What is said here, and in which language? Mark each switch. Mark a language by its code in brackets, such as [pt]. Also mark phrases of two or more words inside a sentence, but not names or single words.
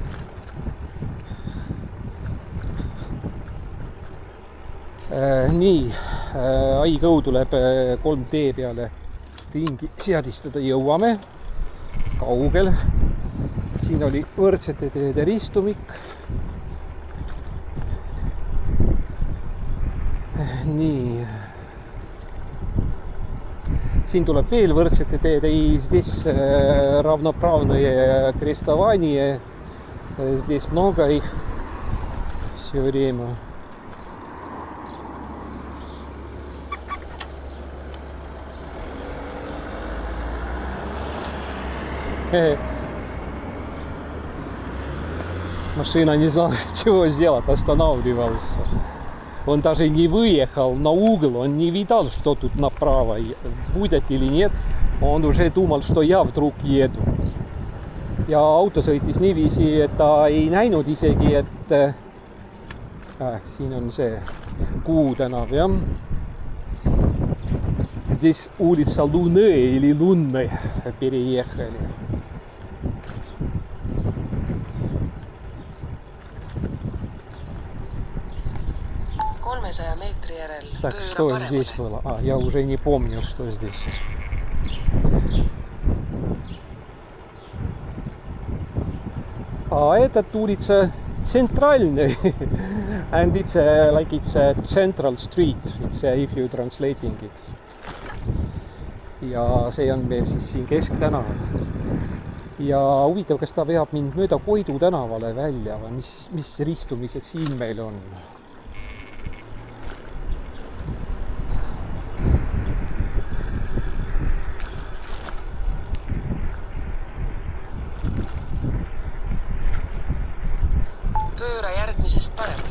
[et] Nii, Aigõu tuleb 3D peale ringi seadistada, jõuame kaugel. Siin oli võrdsete teede ristumik. Nii. Siin tuleb veel võrdsete teede, [ru] здесь равноправные крестования, здесь много их все время. Машина не знала, чего сделать, останавливался. Он даже не выехал на угол, он не видал, что тут направо будет или нет. Он уже думал, что я вдруг еду. [et] Ja auto sõitis niiviisi, et ta ei näinud isegi, et siin on see Kuu tänav, jah. [ru] Здесь улица Луны или Лунной переехали. Так, что здесь было? Я уже не помню, что здесь. Этот улица центральный. [en] And it's like it's a central street. It's if you translating it. [et] Ja see on meil siis siin Kesktänaval. Ja huvitav, kas ta veab mind mööda Koidu tänavale välja või mis ristumised siin meil on? Pööra järgmisest paremale.